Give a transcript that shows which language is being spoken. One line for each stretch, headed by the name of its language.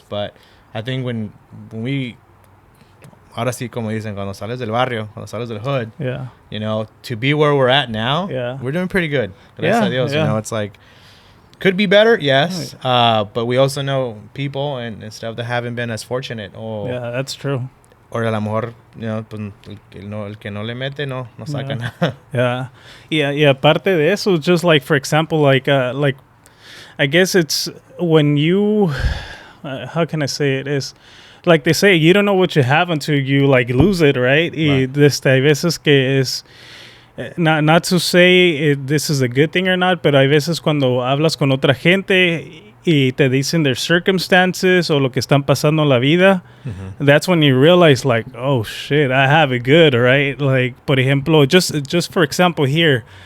English: But I think when we,
Spanish: ahora sí, como dicen, cuando sales del
English: barrio, cuando sales del hood, to be where we're at now, we're doing pretty good.
Spanish: Gracias a Dios,
English: it's like, could be better, yes. But we also know people and stuff that haven't been as fortunate. Yeah, that's true.
Spanish: Or a lo mejor, el que no le mete, no saca nada.
English: Yeah.
Spanish: Parte de eso,
English: just like, for example, like I guess it's when you, how can I say it, is like they say, you don't know what you have until you like lose it, right?
Spanish: Y hay veces que es,
English: not to say this is a good thing or not,
Spanish: pero hay veces cuando hablas con otra gente y te dicen
English: their circumstances
Spanish: o lo que están pasando en la vida,
English: that's when you realize, like, oh shit, I have it good, right? Like,
Spanish: por ejemplo,
English: just for example here,